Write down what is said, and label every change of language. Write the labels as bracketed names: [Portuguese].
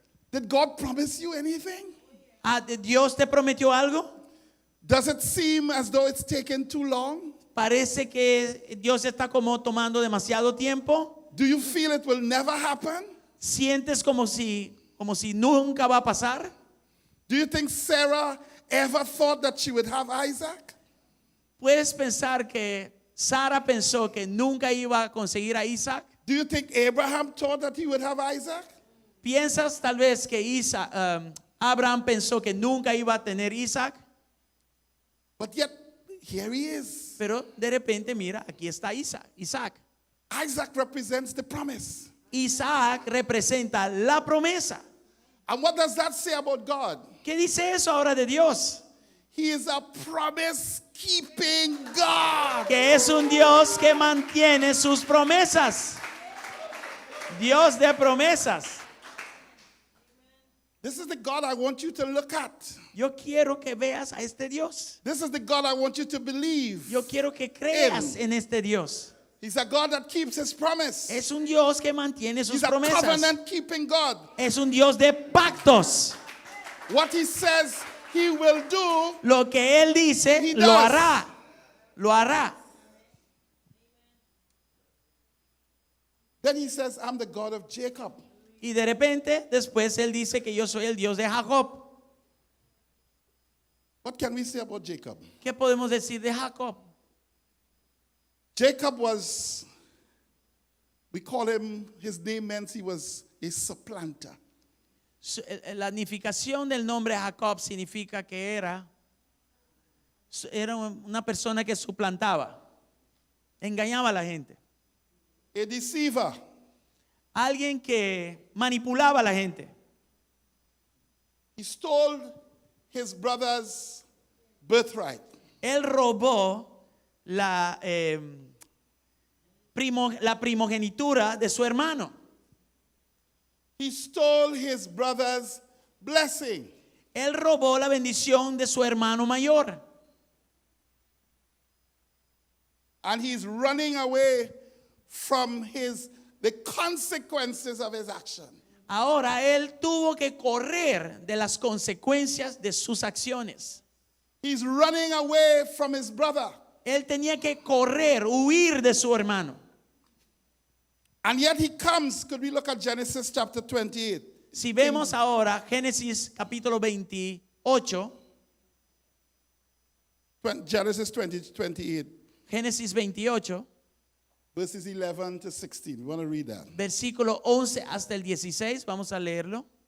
[English] Did God promise you anything? [Spanish] ¿Dios te prometió algo? [English] Does it seem as though it's taken too long? [Spanish] Parece que Dios está como tomando demasiado tiempo. [English] Do you feel it will never happen? [Spanish] ¿Sientes como si nunca va a pasar? [English] Do you think Sarah ever thought that she would have Isaac? [Spanish] ¿Puedes pensar que Sara pensó que nunca iba a conseguir a Isaac? [English] Do you think Abraham thought that he would have Isaac? [Spanish] ¿Piensas tal vez que Abraham pensó que nunca iba a tener Isaac? [English] But yet, here he is. [Spanish] Pero de repente, mira, aquí está Isaac. [English] Isaac represents the promise. [Spanish] Isaac representa la promesa. [English] And what does that say about God? [Spanish] ¿Qué dice eso ahora de Dios? [English] He is a promise-keeping God. [Spanish] Que es un Dios que mantiene sus promesas. Dios de promesas. [English] This is the God I want you to look at. [Spanish] Yo quiero que veas a este Dios. [English] This is the God I want you to believe. [Spanish] Yo quiero que creas en este Dios. [English] He's a God that keeps his promise. [Spanish] Es un Dios que mantiene sus [English] He's a [Spanish] promesas. [English] covenant-keeping God. [Spanish] Es un Dios de pactos. [English] What he says he will do, [Spanish] Lo que Él dice, [English] He [Spanish] lo [English] does. [Spanish] hará. Lo hará. [English] then he says, I'm the God of Jacob. [Spanish] Y de repente, después Él dice que yo soy el Dios de Jacob. [English] What can we say about Jacob? [Spanish] ¿Qué podemos decir de Jacob? [English] Jacob was, we call him, his name meant he was a supplanter. [Spanish] La significación del nombre Jacob significa que era una persona que suplantaba, engañaba a la gente. [English] A deceiver. [Spanish] alguien que manipulaba a la gente. [English] He stole his brother's birthright. [Spanish] Él robó la primogenitura de su hermano. [English] He stole his brother's blessing. [Spanish] Él robó la bendición de su hermano mayor. [English] And he's running away from the consequences of his action. [Spanish] Ahora él tuvo que correr de las consecuencias de sus acciones. [English] He's running away from his brother. [Spanish] Él tenía que correr, huir de su hermano. [English] And yet he comes, could we look at Genesis chapter 28? [Spanish] Si vemos ahora Génesis capítulo 28, [English] Genesis 28, [Spanish] Génesis 28, [English] verses 11 to 16. We want to read that. [Spanish] versículo 11 hasta el 16, vamos a leerlo.